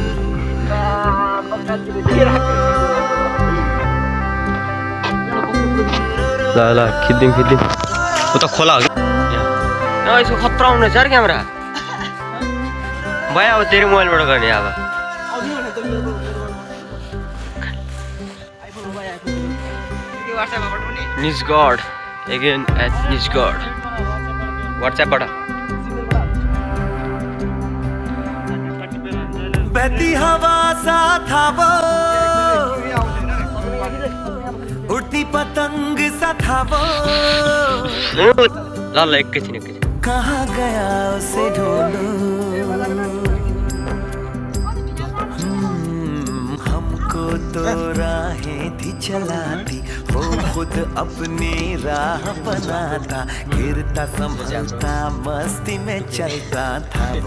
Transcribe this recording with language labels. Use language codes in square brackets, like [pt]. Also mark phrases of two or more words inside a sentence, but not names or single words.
[ne] ल खिच्दिम उता खोला हो कि यसको खतरा हुनेछ यार क्यामेरा भयो अब तेरो मोबाइलबाट गर्ने अब निजगढ [en] again at [ne] निजगढ व्हाट्सएपबाट [hi] बहती हवा सा था वो उड़ती पतंग सा था वो [ne] ल एकैछिन [hi] कहाँ गया उसे ढूंढो हमको तो राहें थी चलाती वो खुद अपनी राह बनाता गिरता संभलता मस्ती में चलता था